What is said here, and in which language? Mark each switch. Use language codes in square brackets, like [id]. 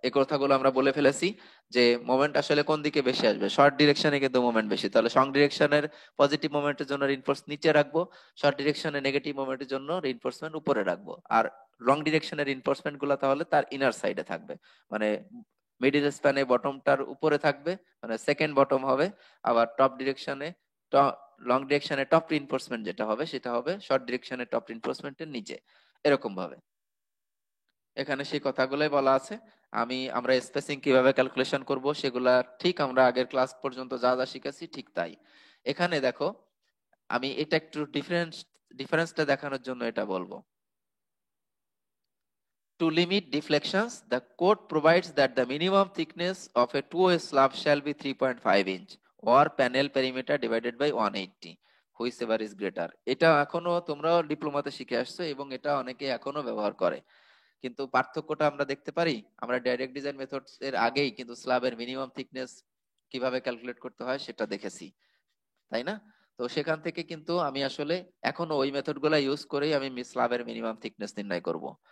[bn] এই কথাগুলো আমরা বলে ফেলেছি যে মোমেন্ট আসলে কোন দিকে বেশি আসবে, শর্ট ডিরেকশনে কিন্তু মোমেন্ট বেশি, তাহলে শর্ট ডিরেকশনের পজিটিভ মোমেন্টের জন্য রিইনফোর্স নিচে রাখবো, শর্ট ডিরেকশনে নেগেটিভ মোমেন্টের জন্য রিইনফোর্সমেন্ট উপরে রাখবো, আর লং ডিরেকশনের রিইনফোর্সমেন্ট গুলো তাহলে তার ইনার সাইডে থাকবে, মানে মিডিল স্প্যানে বটমটার উপরে থাকবে, মানে সেকেন্ড বটম হবে, আবার টপ ডিরেকশনে লং ডিরেকশনে টপ রিইনফোর্সমেন্ট যেটা হবে সেটা হবে শর্ট ডিরেকশনে টপ রিইনফোর্সমেন্টের নিচে, এরকম ভাবে এখানে সেই কথাগুলোই বলা আছে। আমরা স্পেসিং কিভাবে ক্যালকুলেশন করব সেগুলা ঠিক আমরা আগের ক্লাস পর্যন্ত যা যা শিখেছি ঠিক তাই। এখানে দেখো, আমি এটা একটু ডিফারেন্সটা দেখানোর জন্য এটা বলবো। [en] To limit deflections, the code provides that the minimum thickness of a 2-way slab shall be 3.5 inch or panel perimeter divided by 180, whichever is greater. [bn] এটা এখনো তোমরা ডিপ্লোমাতে শিখে আসছো এবং এটা অনেকে এখনো ব্যবহার করে, কিন্তু পার্থক্যটা আমরা দেখতে পারি। আমরা ডাইরেক্ট ডিজাইন মেথডস এর আগেই কিন্তু স্ল্যাবের মিনিমাম থিকনেস কিভাবে ক্যালকুলেট করতে হয় সেটা দেখেছি, তাই না? তো সেখান থেকে কিন্তু আমি আসলে এখনো ওই মেথড গুলা ইউজ করেই আমি স্ল্যাবের মিনিমাম থিকনেস নির্ণয় করব।